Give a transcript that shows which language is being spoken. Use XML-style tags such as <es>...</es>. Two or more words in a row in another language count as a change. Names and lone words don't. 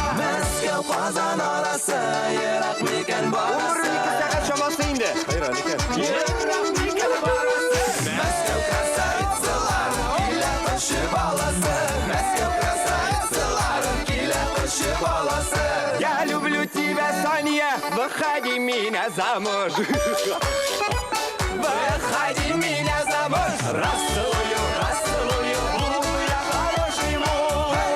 <tt>Мәскәү Казан арасы, ерак микән барасы. Сәгать чамасы инде. Ерак микән барасы. Мәскәү красавицалар, килә кеше баласы. Мәскәү красавицалар, килә кеше баласы.</tt> <ru>Я люблю тебя, Саня, выходи меня замуж. Выходи меня замуж. Расцелую, расцелую, буду я хороший муж.</ru>